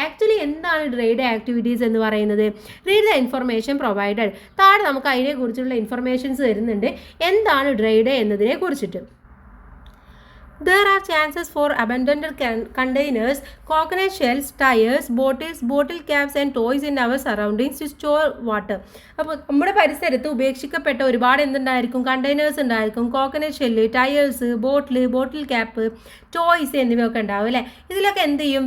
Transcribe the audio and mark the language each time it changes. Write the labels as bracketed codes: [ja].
[ml] Actually എന്താണ് dry day activities എന്ന് പറയുന്നത്? [en] Read the information provided. [ml] താഴെ നമുക്ക് അതിനെക്കുറിച്ചുള്ള ഇൻഫർമേഷൻസ് തരുന്നുണ്ട്, എന്താണ് ഡ്രൈ ഡേ എന്നതിനെ കുറിച്ചിട്ട്. [en] There are chances for abandoned containers, coconut shells, tires, bottles, bottle caps and toys in our surroundings to store water. [ml] അപ്പോൾ നമ്മുടെ പരിസരത്ത് ഉപേക്ഷിക്കപ്പെട്ട ഒരുപാട് എന്തുണ്ടായിരിക്കും? കണ്ടെയ്നേഴ്സ് ഉണ്ടായിരിക്കും, കോക്കനട്ട് ഷെല്ല്, ടയേഴ്സ്, ബോട്ടിൽ ക്യാപ്പ്, ടോയ്സ് എന്നിവയൊക്കെ ഉണ്ടാവും അല്ലേ. ഇതിലൊക്കെ എന്ത് ചെയ്യും?